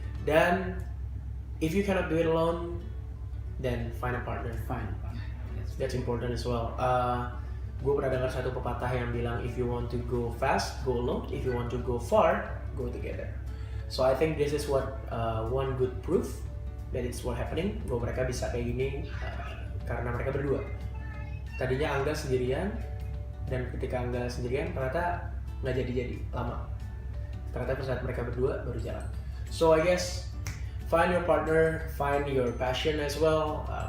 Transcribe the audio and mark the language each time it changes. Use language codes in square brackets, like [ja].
[en] Dan if you cannot do it alone, then find a partner. That's important as well. [id] Gue pernah dengar satu pepatah yang bilang, [en] if you want to go fast, go alone. If you want to go far, go together. So I think this is what one good proof that it's what happening. [id] Bahwa mereka bisa kayak gini karena mereka berdua. Tadinya Angga sendirian, dan ketika Angga sendirian ternyata nggak jadi lama. Ternyata saat mereka berdua baru jalan. [en] So I guess find your partner, find your passion as well.